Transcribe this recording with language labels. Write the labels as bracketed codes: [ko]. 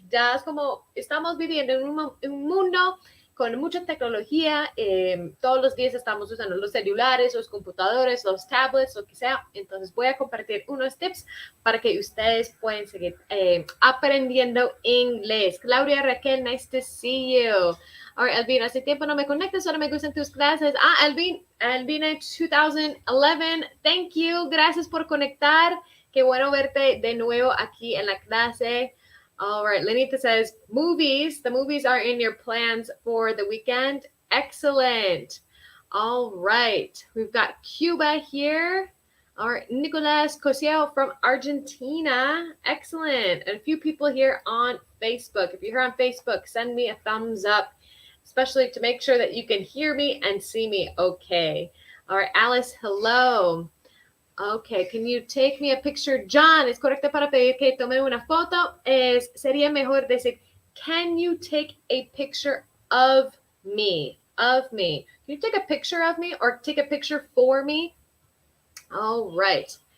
[es] Ya es como estamos viviendo en un mundo con mucha tecnología. Todos los días estamos usando los celulares, los computadores, los tablets, lo que sea. Entonces voy a compartir unos tips para que ustedes puedan seguir aprendiendo inglés. [en] Claudia Raquel, nice to see you. All right, [es] Elvina, hace tiempo no me conecto, solo me gustan tus clases. Elvina 2011, [en] thank you. [es] Gracias por conectar. Qué bueno verte de nuevo aquí en la clase. [en] All right, Lenita says, movies. The movies are in your plans for the weekend. Excellent. All right, we've got Cuba here. All right, Nicolas Cosio from Argentina. Excellent. And a few people here on Facebook. If you're here on Facebook, send me a thumbs up, especially to make sure that you can hear me and see me okay. All right, Alice, hello. Okay, can you take me a picture? [es] John, es correcto para pedir que tome una foto. Sería mejor decir, [en] can you take a picture of me? Of me. Can you take a picture of me or take a picture for me? All right.